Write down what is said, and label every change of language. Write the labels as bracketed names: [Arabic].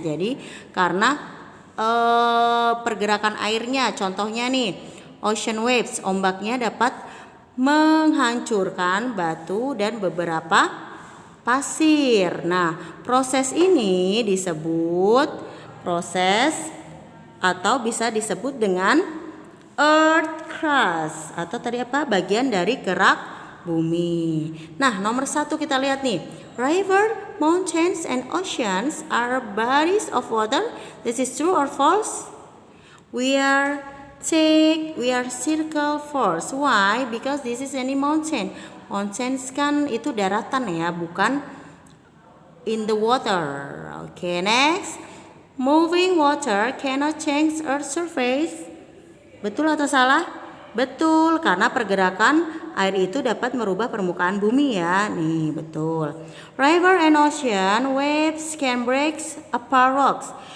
[Indonesian] Jadi karena pergerakan airnya, contohnya nih ocean waves, ombaknya dapat menghancurkan batu dan beberapa pasir. Nah, proses ini disebut proses atau bisa disebut dengan earth crust atau tadi apa? Bagian dari kerak bumi. Nah, nomor 1 kita lihat nih. [English] River, mountains, and oceans are bodies of water. This is true or false? We are circle false. Why? Because this is any mountain. Mountains [Indonesian] kan itu daratan ya, bukan [English] in the water. Okay, next. Moving water cannot change earth's surface. [Indonesian] Betul atau salah? Betul, karena pergerakan air itu dapat merubah permukaan bumi ya. Nih, betul. [English] River and ocean waves can break apart rocks.